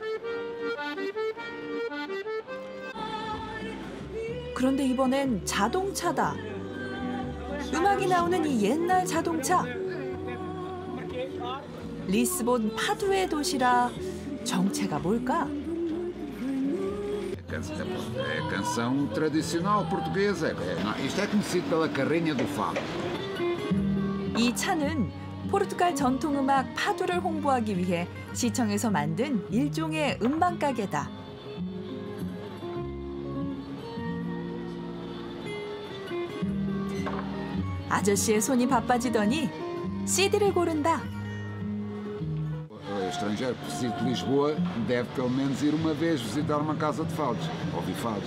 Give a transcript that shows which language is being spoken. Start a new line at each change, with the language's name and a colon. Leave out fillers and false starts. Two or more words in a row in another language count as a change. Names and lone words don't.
Korean: 그런데 이번엔 자동차다. 음악이 나오는 이 옛날 자동차. 리스본 파두의 도시라 정체가 뭘까?
Portuguese: É a canção tradicional portuguesa. Isto é conhecido pela carrinha do fado.
Korean: 이 차는 포르투갈 전통 음악 파두를 홍보하기 위해 시청에서 만든 일종의 음반 가게다. 아저씨의 손이 바빠지더니 CD를 고른다.
Portuguese: O estrangeiro que precisa de Lisboa deve pelo menos ir uma vez visitar uma casa de fados, ouvir fados.